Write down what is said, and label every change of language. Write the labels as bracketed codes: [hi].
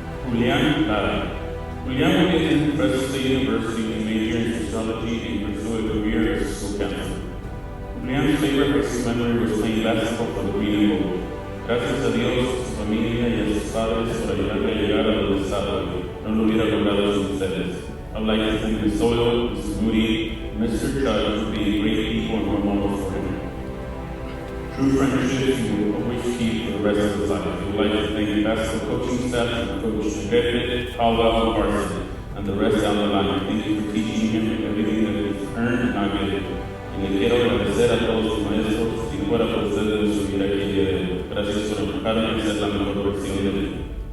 [en] Julian Lara. Julian will be attending Fresno State University and majoring in sociology and pursue a career as a school counselor. Julian's favorite high school memory was playing basketball for the Green and Gold. [es] Gracias a Dios, a su familia y a sus padres por ayudarle a llegar a donde está hoy. No lo hubiera logrado sin ustedes. [en] I would like to thank Ms. Doyle, Ms. Moody, Mr. Judge for being great people and role models for him. True friendships you will always keep for the rest of his life. We would like to thank the basketball coaching staff and Coach Griffith, Caldwell, and Parsons, and the rest down the line. Thank you for teaching him everything that he's earned and not given. [es] Y le quiero agradecer a todos los maestros, si no fuera por ustedes no estuviera aquí el día de hoy. Gracias por empujarme a ser la mejor versión de mí.